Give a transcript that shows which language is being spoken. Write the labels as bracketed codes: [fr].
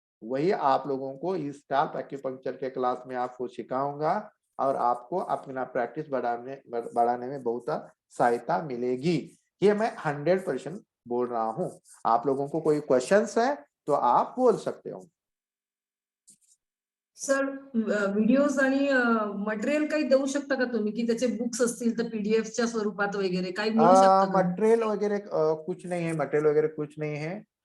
[hi] वही आप लोगों को इस स्काल्प एक्यूपंक्चर के क्लास में आपको सिखाऊंगा, और आपको अपना प्रैक्टिस बढ़ाने में बहुत सहायता मिलेगी। ये मैं 100% बोल रहा हूँ। आप लोगों को कोई क्वेश्चंस है तो आप बोल सकते हो। [mr] सर व्हिडिओज आणि मटेरियल काही देऊ शकता का तुम्ही, की त्याचे बुक्स असतील तर पीडीएफच्या स्वरूपात वगैरे काही मिळू शकतं का? [hi] मटेरियल वगैरह कुछ नहीं है, मटेरियल वगैरह कुछ नहीं है।